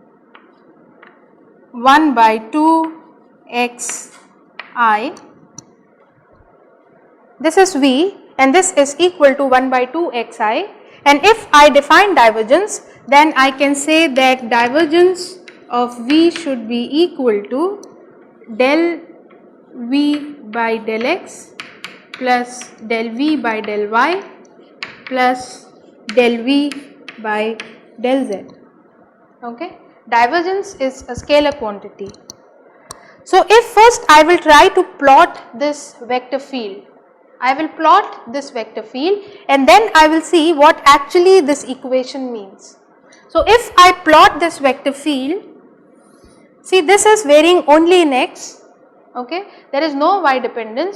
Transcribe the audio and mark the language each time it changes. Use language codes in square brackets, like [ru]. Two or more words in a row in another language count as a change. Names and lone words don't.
[en] 1 by 2 x I, this is v and this is equal to 1 by 2 x I, and if I define divergence, then I can say that divergence of v should be equal to del v by del x plus del v by del y plus del v by del z. Okay. Divergence is a scalar quantity. So, if first I will try to plot this vector field, I will plot this vector field and then I will see what actually this equation means. So, if I plot this vector field, see this is varying only in x, okay, there is no y dependence.